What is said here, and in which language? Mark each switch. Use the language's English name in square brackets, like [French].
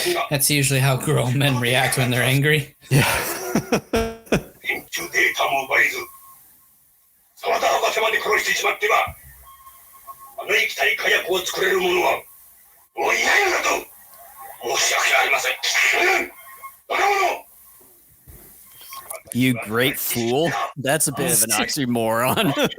[English] That's usually how grown men react when they're angry. Yeah. [Japanese] 研究データも奪えず、沢田博士まで殺してしまっては、あの液体火薬を作れる者はもういないのだと申し訳ありません。バカ者！ [English] You great fool. That's a bit of an oxymoron.